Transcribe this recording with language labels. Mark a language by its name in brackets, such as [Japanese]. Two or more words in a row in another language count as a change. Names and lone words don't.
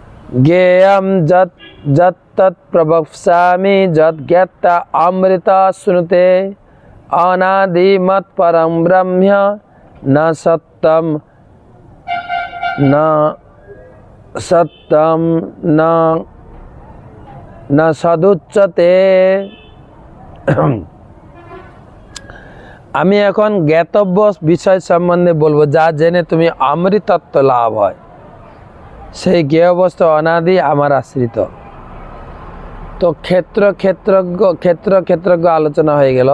[Sanskrit] ज्ञेयं यत् प्रवक्ष्यामि यत् ज्ञात्वा अमृता श्नुते अनादिमत् परं ब्रह्म न सत्यं न सदुच्यते। [Bangla] আমি এখন জ্ঞাতব্য বিষয় সম্বন্ধে বলবো যা জেনে তুমি অমৃতত্ব লাভ হয়। সেই জ্ঞেয় বস্তু অনাদি আমার আশ্রিত। তো ক্ষেত্রজ্ঞ আলোচনা হয়ে গেল।